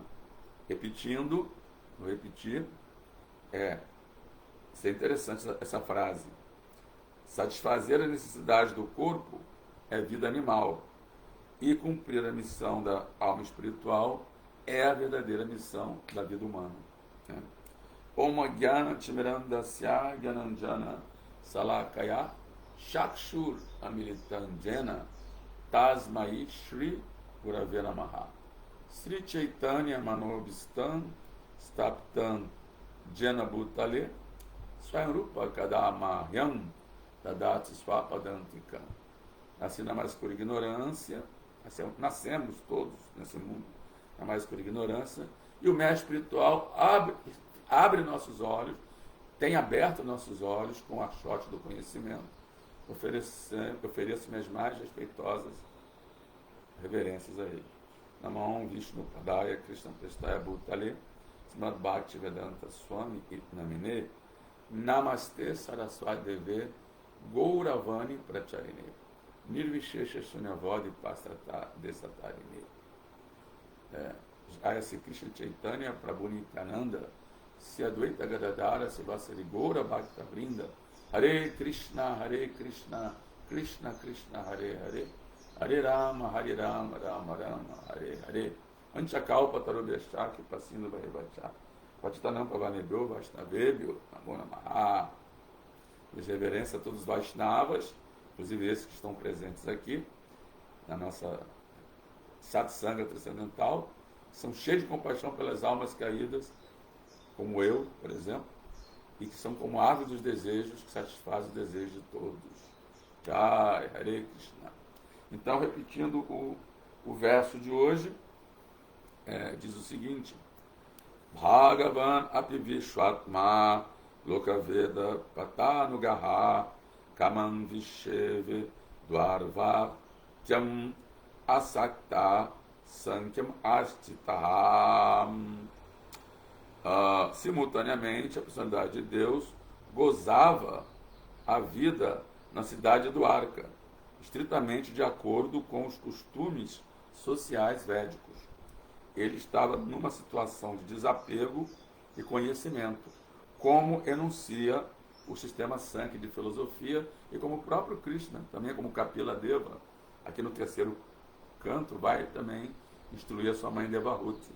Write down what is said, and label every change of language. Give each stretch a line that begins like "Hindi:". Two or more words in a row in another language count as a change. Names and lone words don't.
Portuguese: Repetindo, vou repetir, isso é interessante essa frase. Satisfazer as necessidades do corpo é vida animal. E cumprir a missão da alma espiritual é a verdadeira missão da vida humana.
Sanskrit: Om Jnana Timirandasya Gyananjana Salakaya Chakshur Amilitanjena Tasmai Shri Gurave Namaha. Sri Chaitanya Manobhistam Staptam Jena Bhutale Swayamrupa Kadamahyam Tadati Swapadantikam.
Portuguese: Nasci na mais por ignorância, nascemos todos nesse mundo na mais por ignorância, e o mestre espiritual abre nossos olhos, tem aberto nossos olhos com o achote do conhecimento. Ofereço minhas mais respeitosas reverências a ele.
Sanskrit: Namah Vishnu Padaya Krishna Prestaya Bhutale Srimad Bhakti Vedanta Swami Namine Namaste Saraswati Deve Gauravani Pracharine Nirvishesha Sunyavadi Pastata Desatarine. Jaya Sri Krishna Chaitanya Prabhu Nityananda Se Advaita Gadadara Sivasari Gaura Bhakta Vrinda Hare Krishna Krishna Krishna Hare Hare Hare Rama Rama Rama Hare Hare Anchakalpa Tarobhyashaki Pasinda Varevacha Patitanam Pavanebhyo Vaishnavebhyo Namo Namaha.
Portuguese: Reverência a todos os Vaishnavas, inclusive esses que estão presentes aqui na nossa Satsanga Transcendental, são cheios de compaixão pelas almas caídas, como eu, por exemplo, e que são como a árvore dos desejos, que satisfaz o desejo de todos.
Sanskrit: Jai, Hare Krishna.
Portuguese: Então, repetindo o verso de hoje, diz o seguinte:
Sanskrit: Bhagavan apivishwatma lokaveda patanugaha kamam visheve dvarvatyam asakta sankyam astitaham.
Portuguese: Simultaneamente, a personalidade de Deus gozava a vida na cidade do Arca, estritamente de acordo com os costumes sociais védicos. Ele estava numa situação de desapego e conhecimento, como enuncia o sistema Sankhya de filosofia e como o próprio Krishna, também como Kapila Deva, aqui no terceiro canto, vai também instruir a sua mãe Devahuti.